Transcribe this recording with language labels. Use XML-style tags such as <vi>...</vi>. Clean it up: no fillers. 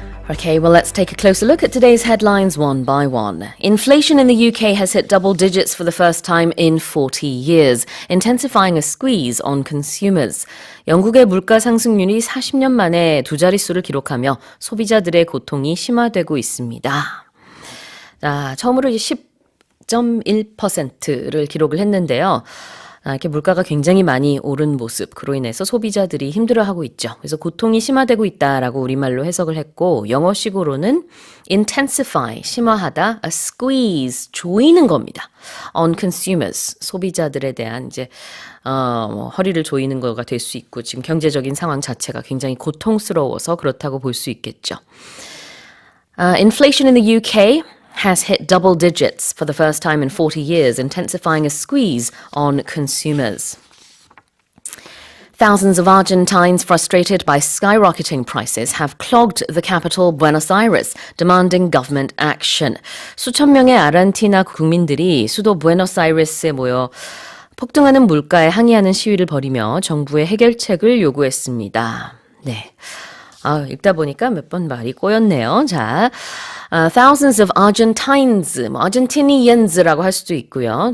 <en>Okay, well, let's take a closer look at today's headlines one by one. Inflation in the UK has hit double digits for the first time in 40 years, intensifying a squeeze on consumers.</en> <ko>영국의 물가 상승률이 40년 만에 두 자릿수를 기록하며 소비자들의 고통이 심화되고 있습니다. 처음으로 10.1%를 기록을 했는데요. 이렇게 물가가 굉장히 많이 오른 모습, 그로 인해서 소비자들이 힘들어하고 있죠. 그래서 고통이 심화되고 있다라고 우리말로 해석을 했고, 영어식으로는 intensify, 심화하다, a squeeze, 조이는 겁니다.</ko> <en>on consumers,</en> <ko>소비자들에 대한 이제 허리를 조이는 거가 될 수 있고, 지금 경제적인 상황 자체가 굉장히 고통스러워서 그렇다고 볼 수 있겠죠.</ko> <en>Inflation in the UK has hit double digits for the first time in 40 years, intensifying a squeeze on consumers. Thousands of Argentines frustrated by skyrocketing prices have clogged the capital, Buenos Aires, demanding government action.</en> <ko>수천 명의 아르헨티나 국민들이 수도 부에노스아이레스에 모여 폭등하는 물가에 항의하는 시위를 벌이며 정부의 해결책을 요구했습니다. 네. 읽다 보니까 몇 번 말이 꼬였네요. 자,</ko> <en>thousands of Argentines,</en> <ko>Argentinians라고 할 수도 있고요.</ko>